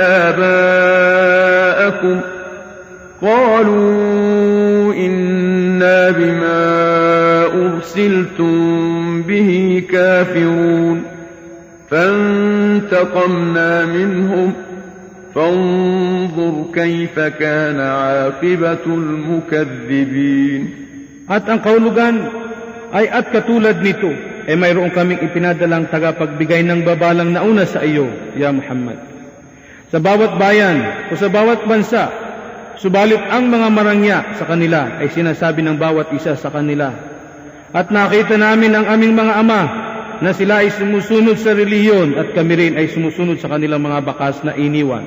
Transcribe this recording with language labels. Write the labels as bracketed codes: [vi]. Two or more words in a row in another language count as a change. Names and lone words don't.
[ar] آباءكم قالوا إنا بما أرسلتم به كافرون فانتقمنا منهم فانظر كيف كان عاقبة المكذبين. [tl] At ang kahulugan ay at katulad nito ay mayroon kaming ipinadalang tagapagbigay ng babalang nauna sa iyo, ya Muhammad, sa bawat bayan o sa bawat bansa. Subalit ang mga marangya sa kanila ay sinasabi ng bawat isa sa kanila, at nakita namin ang aming mga ama na sila ay sumusunod sa relihiyon at kami rin ay sumusunod sa kanilang mga bakas na iniwan.